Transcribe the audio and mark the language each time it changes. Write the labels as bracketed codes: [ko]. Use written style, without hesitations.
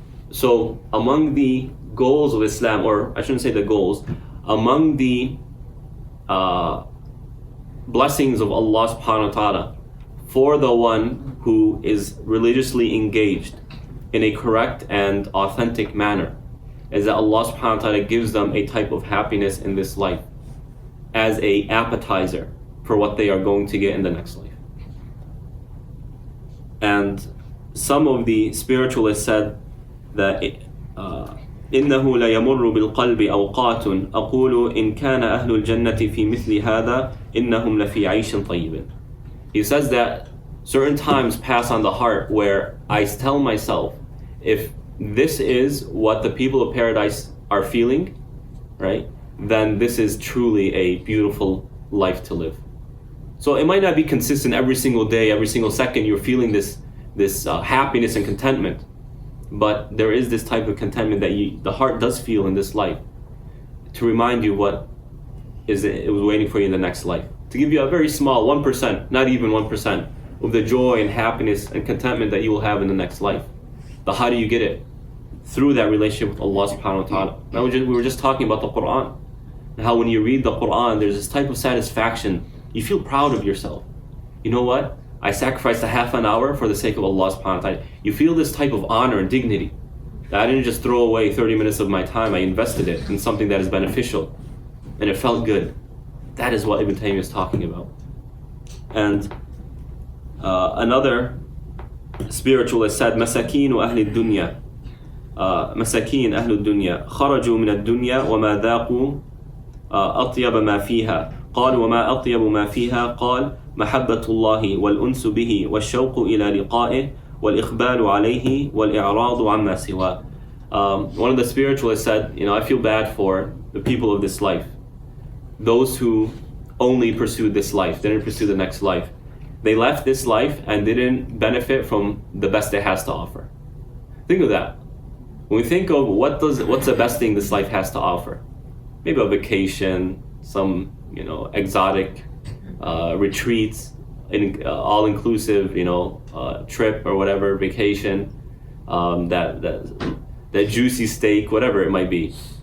[en] So among the goals of Islam, or I shouldn't say the goals, among the blessings of Allah subhanahu wa ta'ala for the one who is religiously engaged in a correct and authentic manner is that Allah subhanahu wa ta'ala gives them a type of happiness in this life as a appetizer for what they are going to get in the next life. And some of the spiritualists said that [ar] إنه ليمر بالقلب أوقات أقول إن كان أهل الجنة في مثل هذا إنهم لفي عيش طيب. [en] He says that certain times pass on the heart where I tell myself, if this is what the people of paradise are feeling, right, then this is truly a beautiful life to live. So it might not be consistent every single day, every single second you're feeling this happiness and contentment, but there is this type of contentment that the heart does feel in this life to remind you what it was waiting for you in the next life. To give you a very small 1%, not even 1%, of the joy and happiness and contentment that you will have in the next life. But how do you get it? Through that relationship with Allah subhanahu wa ta'ala. Now we were just talking about the Quran. And how when you read the Quran, there's this type of satisfaction. You feel proud of yourself. You know what? I sacrificed a half an hour for the sake of Allah subhanahu wa ta'ala. You feel this type of honor and dignity. That I didn't just throw away 30 minutes of my time, I invested it in something that is beneficial. And it felt good. That is what Ibn Taymiyyah is talking about. And another spiritualist said, [ar] مساكين أهل الدنيا مساكين أهل الدنيا خرجوا من الدنيا وما ذاقوا أطيب ما فيها قال وما أطيب ما فيها قال محبة الله والأنس به والشوق إلى لقائه والإقبال عليه والإعراض عما سواه. [en] One of the spiritualists said, I feel bad for the people of this life, those who only pursued this life, didn't pursue the next life. They left this life and didn't benefit from the best it has to offer. Think of that. When we think of what's the best thing this life has to offer, maybe a vacation, some exotic retreats, all-inclusive trip or whatever, vacation, that juicy steak, whatever it might be.